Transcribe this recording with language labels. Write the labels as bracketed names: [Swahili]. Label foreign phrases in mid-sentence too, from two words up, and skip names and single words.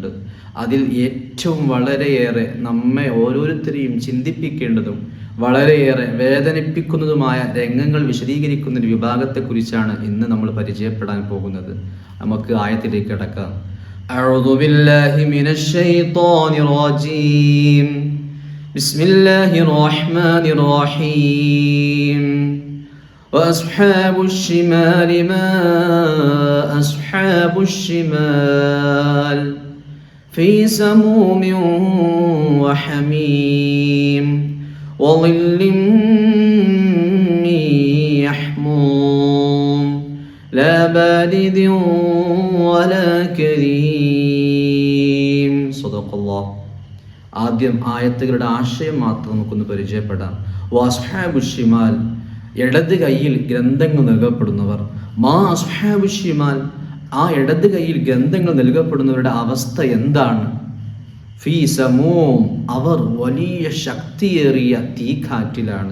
[Malayalam] അതിൽ ഏറ്റവും വളരെയേറെ നമ്മെ ഓരോരുത്തരെയും ചിന്തിപ്പിക്കേണ്ടതും വളരെയേറെ വേദനിപ്പിക്കുന്നതുമായ രംഗങ്ങൾ വിശദീകരിക്കുന്ന ഒരു വിഭാഗത്തെക്കുറിച്ചാണ് ഇന്ന് നമ്മൾ പരിചയപ്പെടാൻ പോകുന്നത്. നമുക്ക് ആയത്തിലേക്ക് കടക്കാം. [Arabic] أعوذ بالله من الشيطان الرجيم. بسم الله الرحمن الرحيم. وأصحاب الشمال ما أصحاب الشمال في سموم وحميم وظل من يحموم لا بارد ولا كريم. صدق الله. [Malayalam] ആദ്യം ആയത്തുകളുടെ ആശയം മാത്രം നമുക്കൊന്ന് പരിചയപ്പെടാം. [Arabic] وأصحاب الشمال, [Malayalam] ഇടത് കൈയിൽ ഗ്രന്ഥങ്ങൾ നൽകപ്പെടുന്നവർ. [Arabic] ما أصحاب الشمال, [Malayalam] ആ ഇടത് കൈയിൽ ഗ്രന്ഥങ്ങൾ നൽകപ്പെടുന്നവരുടെ അവസ്ഥ എന്താണ്? [Arabic] في سموم, [Malayalam] അവർ വലിയ ശക്തിയേറിയ തീക്കാറ്റിലാണ്.